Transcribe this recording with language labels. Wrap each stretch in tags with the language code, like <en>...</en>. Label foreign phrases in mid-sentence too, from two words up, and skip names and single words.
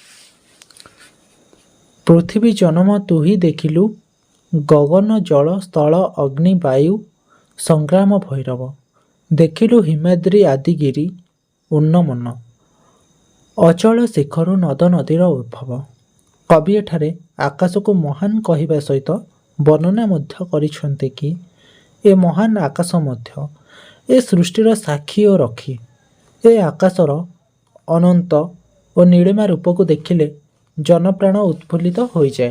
<or>पृथ्वी जन्म तू ही देखिलु गगन जल स्थल अग्नि वायु संग्राम भैरव। देखिलु हिमाद्री आदिगिरी उन्नमन अचल शिखरु नद नदीर उद्भव। କବି ଏଠାରେ ଆକାଶକୁ ମହାନ କହିବା ସହିତ ବର୍ଣ୍ଣନା ମଧ୍ୟ କରିଛନ୍ତି କି ଏ ମହାନ ଆକାଶ ମଧ୍ୟ ଏ ସୃଷ୍ଟିର ସାକ୍ଷୀ ଓ ରଖି। ଏ ଆକାଶର ଅନନ୍ତ ଓ ନୀଳିମା ରୂପକୁ ଦେଖିଲେ ଜନପ୍ରାଣ ଉତ୍ଫୁଲ୍ଲିତ ହୋଇଯାଏ।</or>